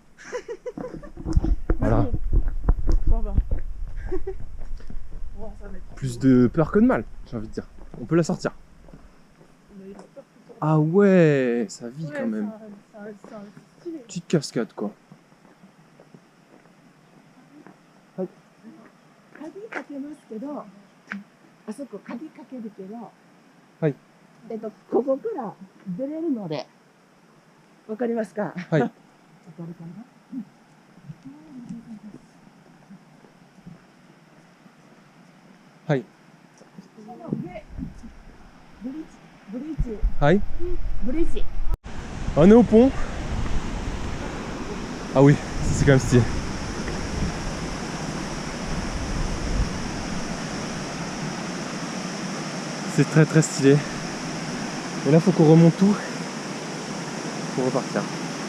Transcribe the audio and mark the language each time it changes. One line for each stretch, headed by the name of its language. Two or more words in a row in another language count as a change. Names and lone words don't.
French: Voilà. Bon, ça va. Bon, ça va être Plus de peur que de mal, j'ai envie de dire. On peut la sortir. On a eu peur tout le temps. Ah ouais, ça vit Ouais, quand même. c'est un stylé. Petite cascade quoi.
Japanese: 鍵かけますけど、あそこ鍵かけるけど、はい。ここから出れるので、わかりますか？はい。わかるかな？はい。その上、ブリッジ、 Hi. ブリッジ。
French: On est au pont. Ah oui, c'est quand même stylé. C'est très très stylé. Et là faut qu'on remonte tout pour repartir.